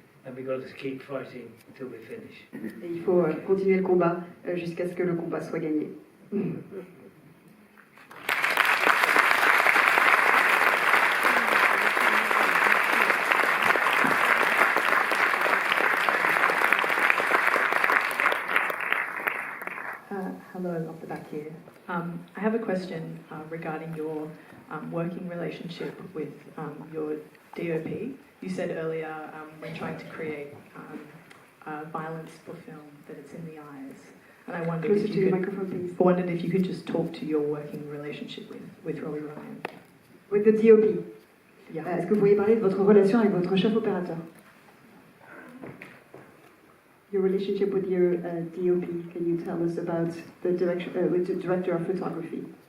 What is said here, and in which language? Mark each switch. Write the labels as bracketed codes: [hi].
[en] And we've got to keep fighting until we finish. [fr] Et il faut continuer le combat jusqu'à ce que le combat soit gagné. [en] Hello, off the back here. I have a question regarding your working relationship with your DOP. You said earlier when trying to create violence for film that it's in the eyes. And I wondered if you could just talk to your working relationship with Robbie Ryan. With the DOP. Yeah. [fr] Est-ce que vous pourriez parler de votre relation avec votre chef opérateur? [en] Your relationship with your DOP. Can you tell us about the with the director of photography?